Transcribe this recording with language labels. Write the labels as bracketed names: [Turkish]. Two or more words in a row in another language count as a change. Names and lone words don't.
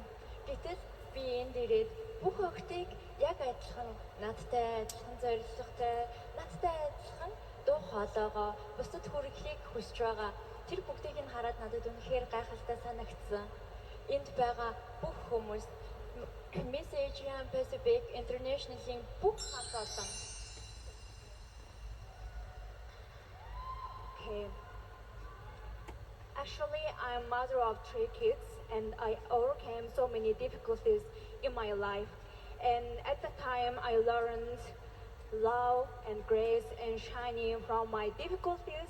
[Mongolian] Гэтэл би энд ирээд бүх охтыг яг адилхан надтай адилхан зорилготой, надтай адилхан дуу хоолойгоо бусдад хүргэхийг хүсэж байгаа. Тэр бүгдийг нь хараад надад үнэхээр гайхалтай санагдсан. Энд байгаа бүх хүмүүс Miss Asian Pacific International-ийн бүх хамт олон. [English] Okay. Actually, I'm mother of 3 kids and I overcame so many difficulties in my life. And at the time, I learned love and grace and shining from my difficulties.